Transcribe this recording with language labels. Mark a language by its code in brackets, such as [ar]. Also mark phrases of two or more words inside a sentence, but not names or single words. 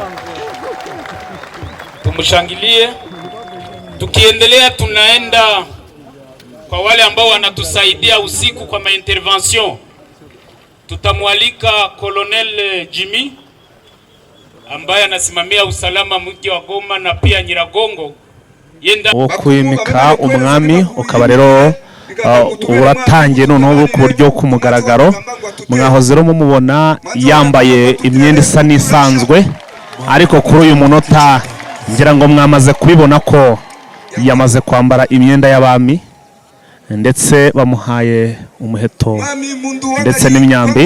[sw] Tumshangilie. Tukiendelea tunaenda kwa wale ambao wanatusaidia usiku kwa intervention. Tutamwalika Colonel Jimmy ambaye anasimamia usalama mji wa Goma na pia Nyiragongo. [rw] Wo kwimika umwami ukaba rero uratangiye noneho ku buryo ku mugaragaro. Mwahoze rero mumubona yambaye imyenda isa n'isanzwe, ariko kuri uyu munota ngira ngo mwamaze kubibona ko yamaze kwambara imyenda y'abami, ndetse bamuhaye umuheto ndetse n'imyambi.